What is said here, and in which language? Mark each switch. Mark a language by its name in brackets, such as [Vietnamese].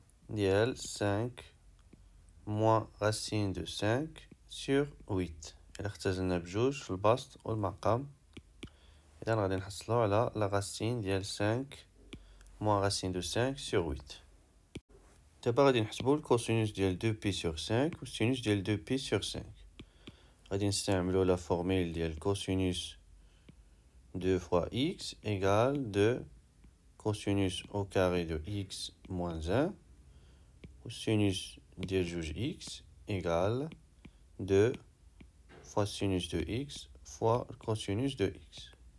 [Arabic] ديال 5 [French] moins racine de 5 sur 8 [Arabic] إلا اختزلنا بجوج في البسط والمقام إذا غادي نحصلو على [French] la racine [Arabic] ديال 5 moins racine de 5 sur 8. دابا غادي نحسبو الكوسينوس ديال 2 بي sur 5 والسينوس ديال 2 بي sur 5. غادي نستعملو لا فورميل ديال كوسينوس [French] 2 fois x égale 2 cosinus au carré de x moins 1 ou sinus de juge x égale 2 fois sinus de x fois cosinus de x.